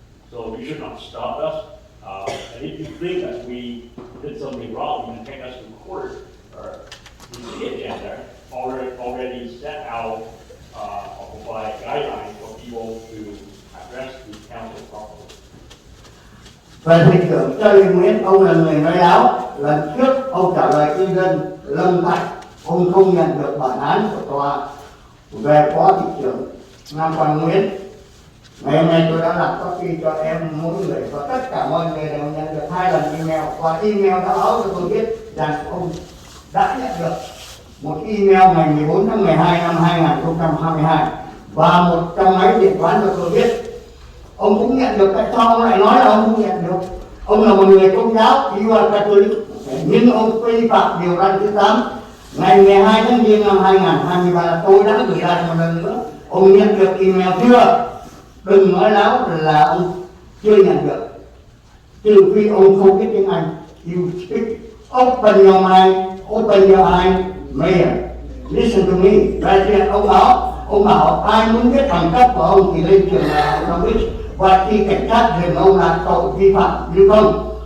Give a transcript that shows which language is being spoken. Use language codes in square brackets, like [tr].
[en] So you should not stop us. And if you think that we did something wrong, you can take us to court or the city agenda already set out or provide guidelines for people to address the council properly. [vi] Về thị trưởng Charlie Nguyễn, ông là người nói láo. Lần trước ông trả lời cư dân Lâm Thạch, ông không nhận được bản án của tòa về phó thị trưởng Nam Quang Nguyễn. Ngày hôm nay tôi đã làm copy cho em mỗi người và tất cả mọi người đều nhận được 2 lần email, và email đã báo cho tôi biết rằng ông đã nhận được một email ngày 14 tháng 12 năm 2022 và một trong máy điện toán cho tôi biết. Ông cũng nhận được, tại sao ông lại nói là ông không nhận được? Ông là một người công giáo, [en] you are Catholic, [vi] nhưng ông vi phạm điều răn thứ 8 ngày 12 tháng Giêng năm 2023. Tôi đã gửi lại một lần nữa. Ông nhận được email chưa? Đừng nói láo là ông chưa nhận được, trừ khi ông không biết tiếng Anh. [en] You speak, open your mind, open your eyes, Mayor. Listen to me. [vi] Đại diện ông bảo ai muốn biết bằng cấp của ông thì lên trường đại học Cambridge, và khi cảnh sát dừng ông là tội vi phạm như không.